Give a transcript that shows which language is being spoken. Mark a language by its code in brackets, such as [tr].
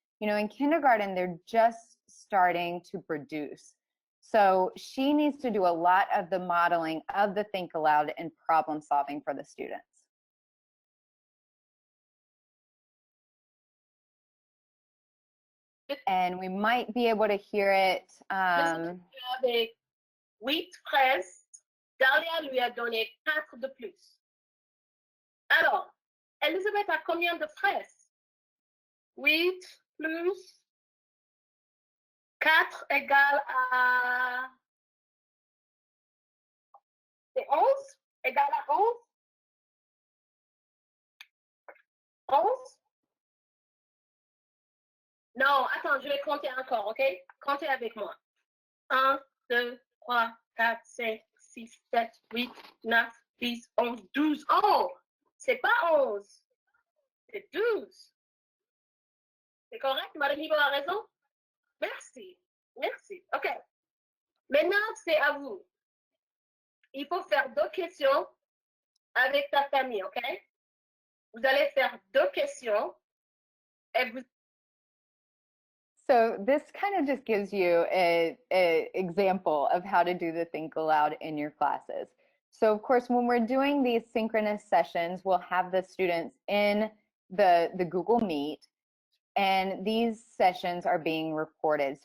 [en] In kindergarten, they're just starting to produce. So she needs to do a lot of the modeling of the think aloud and problem solving for the students. And we might be able to hear it. [fr] Avec 8 fraises, Dahlia lui a donné 4 de plus. Alors, Elisabeth a combien de fraises? 8 plus 4 égale à... C'est 11? Égale à 11? 11? Non, attends, je vais compter encore, ok? Comptez avec moi. 1, 2, 3, 4, 5, 6, 7, 8, 9, 10, 11, 12. Oh! C'est pas 11. C'est 12. C'est correct? Madame Ibo a raison? Merci. Merci. OK. Maintenant, c'est à vous. Il faut faire 2 questions avec ta famille, OK? Vous allez faire 2 questions et vous... [en] So this kind of just gives you an example of how to do the think aloud in your classes. So of course, when we're doing these synchronous sessions, we'll have the students in the Google Meet, and these sessions are being recorded.